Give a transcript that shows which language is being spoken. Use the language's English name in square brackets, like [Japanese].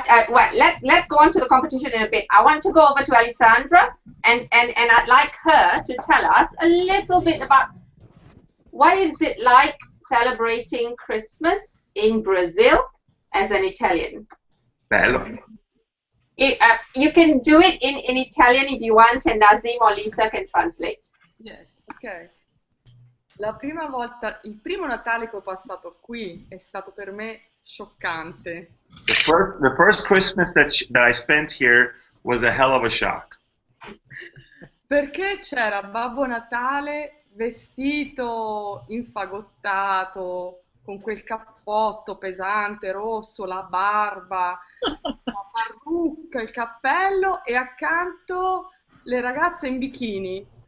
[English] Well, let's go on to the competition in a bit. I want to go over to Alessandra, and I'd like her to tell us a little bit about what is it like celebrating Christmas in Brazil as an Italian. [Italian] Bello. [English] You can do it in Italian if you want, and Nazim or Lisa can translate. Yes, ok. [Italian] La prima volta, il primo Natale che ho passato qui è stato per me scioccante. [English] The first Christmas that I spent here was a hell of a shock. [Italian] Perché c'era Babbo Natale vestito, infagottato, con quel cappotto pesante, rosso, la barba, la parrucca, il cappello, e accanto le ragazze in bikini.